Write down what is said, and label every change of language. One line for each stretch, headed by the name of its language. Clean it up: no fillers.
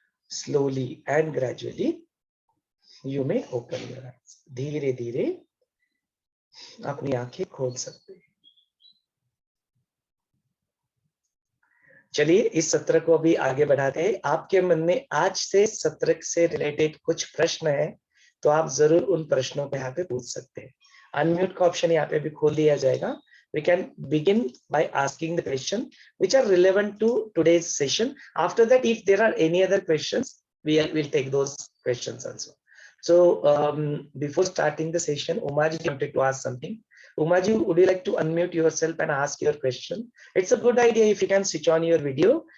English: Slowly and gradually you may open your eyes।
Hindi: धीरे धीरे अपनी आंखें खोल सकते हैं। चलिए इस सत्र को अभी आगे बढ़ाते हैं। आपके मन में आज से सत्र से रिलेटेड कुछ प्रश्न है तो आप जरूर उन प्रश्नों पे यहाँ पे पूछ सकते हैं। अनम्यूट का ऑप्शन यहाँ पे भी खोल दिया जाएगा।
English: We can begin by asking the question which are relevant to today's session. After that, if there are any other questions, we will take those questions also. So before starting the session, Umaji wanted to ask something. Umaji, would you like to unmute yourself and ask your question? It's a good idea if you can switch on your video.